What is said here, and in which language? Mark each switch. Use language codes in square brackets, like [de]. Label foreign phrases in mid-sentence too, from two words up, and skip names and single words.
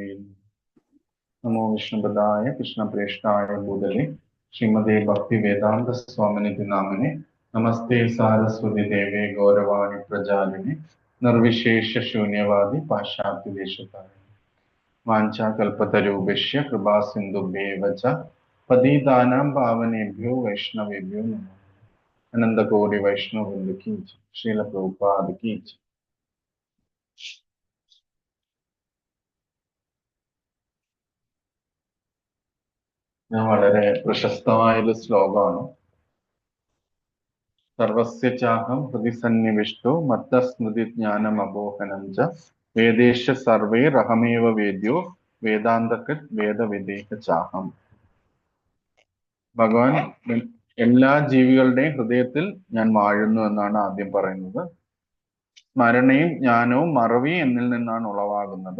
[sa] नमो विष्णुपदाय कृष्णप्रेष्ठाय भूतले श्रीमते भक्तिवेदान्त स्वामिनिति नामिने नमस्ते सारस्वती देवे गौरवाणी प्रजालिने निर्विशेष शून्यवादी पाश्चात्यदेशतारिणे वाञ्छाकल्पतरुभ्यश्च कृपासिन्धुभ्येव च पतितानां पावनेभ्यो वैष्णवेभ्यो नमः। [hi] अनंत कोटि वैष्णव वृंद की जय। श्रील प्रभुपाद की जय। [ml] ഞാൻ വളരെ പ്രശസ്തമായൊരു ശ്ലോകമാണ്. [sa] സർവസ്യ ചാഹം ഹൃദി സന്നിവിഷ്ടോ മത്തസ്മൃതി ജ്ഞാനം അബോഹനം ച വേദേശ സർവൈരഹമേവ വേദ്യോ വേദാന്തകൃത് വേദവിദേഹ ചാഹം. [ml] ഭഗവാൻ എല്ലാ ജീവികളുടെയും ഹൃദയത്തിൽ ഞാൻ വാഴുന്നു എന്നാണ് ആദ്യം പറയുന്നത്. സ്മരണയും ജ്ഞാനവും മറവിയും എന്നിൽ നിന്നാണ് ഉളവാകുന്നത്.